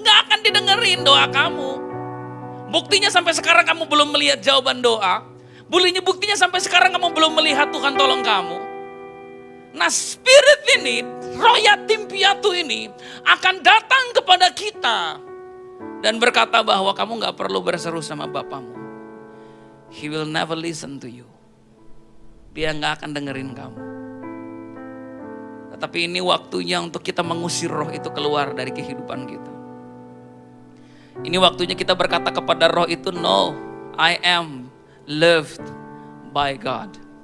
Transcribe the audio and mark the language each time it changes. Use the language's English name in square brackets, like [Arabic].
[Indonesian] Gak akan didengerin doa kamu. Buktinya sampai sekarang kamu belum melihat jawaban doa. Buktinya sampai sekarang kamu belum melihat Tuhan tolong kamu. Nah spirit ini, roh yatim piatu ini akan datang kepada kita. Dan berkata bahwa kamu gak perlu berseru sama Bapamu. [English] He will never listen to you. [Indonesian] Dia gak akan dengerin kamu. Tetapi ini waktunya untuk kita mengusir roh itu keluar dari kehidupan kita. Ini waktunya kita berkata kepada roh itu, [English] no, I am loved by God.